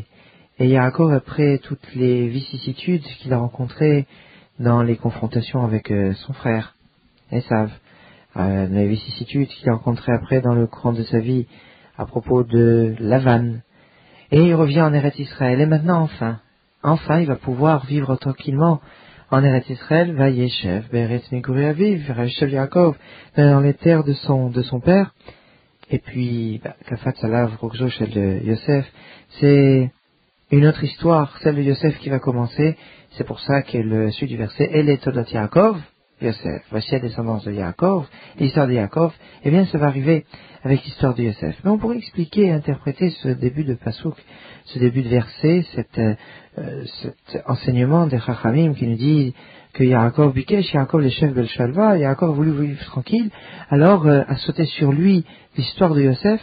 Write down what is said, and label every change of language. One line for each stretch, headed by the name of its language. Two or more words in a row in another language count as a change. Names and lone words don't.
French: Et Yaakov, après toutes les vicissitudes qu'il a rencontrées dans les confrontations avec son frère, Esav, les vicissitudes qu'il a rencontrées après dans le courant de sa vie à propos de Lavan, et il revient en Eretz Israël, et maintenant enfin il va pouvoir vivre tranquillement en Eretz Israël,
Hebrew: וישב בארץ מגורי אביו, וישב יעקב,
French: dans les terres de son père. Et puis
Hebrew: קפץ עליו רוגזו של יוסף,
French: c'est une autre histoire, celle de Yosef qui va commencer. C'est pour ça que le suite du verset Elle est
Hebrew: תולדות יעקב,
French: Yosef, voici la descendance de Yaakov, l'histoire de Yaakov, eh bien ça va arriver avec l'histoire de Yosef. Mais on pourrait expliquer et interpréter ce début de pasuk, ce début de verset, cet enseignement des Chachamim qui nous dit que
Hebrew: יעקב ביקש, יעקב לשבת בשלווה,
French: Yaakov a voulu vivre tranquille, alors a sauté sur lui l'histoire de Yosef.